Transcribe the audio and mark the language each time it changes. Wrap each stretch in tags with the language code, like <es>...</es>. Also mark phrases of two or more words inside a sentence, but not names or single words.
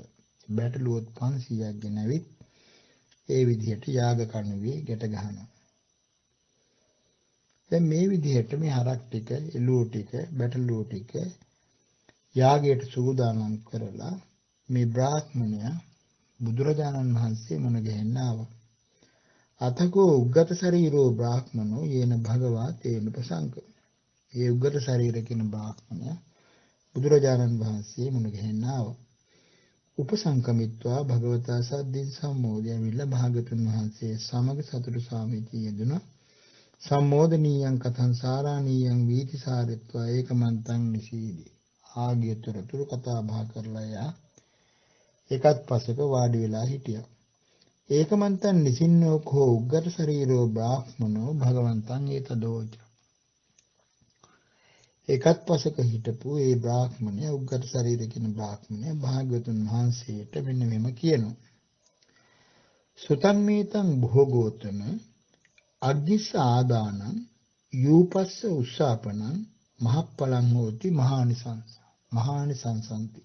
<si>බැටළුවොත් 500ක් ගෙනවිත් ඒ විදිහට යාග කණුවේ ගැට ගහනවා. දැන් මේ විදිහට මේ හරක් ටික, එළුව ටික, බැටළුව ටික යාගයට සූදානම් කරලා මේ බ්‍රාහ්මණයා බුදුරජාණන් වහන්සේ මුණ ගැහෙන්න ආවා.</si> <pi>අතකෝ උග්ගත ශරීරෝ බ්‍රාහ්මනෝ යේන භගවා තේන ප්‍රසංක.</pi> <si>ඒ උග්ගත ශරීර කියන බ්‍රාහ්මණයා බුදුරජාණන් වහන්සේ මුණ ගැහෙන්න ආවා.</si> <pi>උපසංකමිත්වා භගවතා සද්දින් සම්මෝදයන් විල්ල</pi> <si>භාගතුන් වහන්සේ සමග සතුටු සාමිතිය යෙදුණා.</si> <pi>සම්මෝදනීයං කතං සාරාණීයං වීතිසාරත්වා ඒකමන්තං නිසීදී.</pi> <si>ආගියතරතුරු කතා බහ කරලා යා එකත් පසක වාඩි වෙලා හිටියා.</si> <pi>ඒකමන්තං නිසින්නෝ කෝ උග්ගත ශරීරෝ බ්‍රාහ්මනෝ භගවන්තං ඒතදෝච.</pi> <si>එකත් පසක හිටපු ඒ බ්‍රාහ්මණය උග්ගත ශරීර කියන බ්‍රාහ්මණය භාග්‍යවතුන් වහන්සේට මෙන්න මෙම කියනවා.</si> <pi>සුතං මේතං භෝගෝතම අග්ගිස්ස ආදානං යූපස්ස උස්සාපනං මහප්පලං හෝති මහානිසංසන්ති.</pi>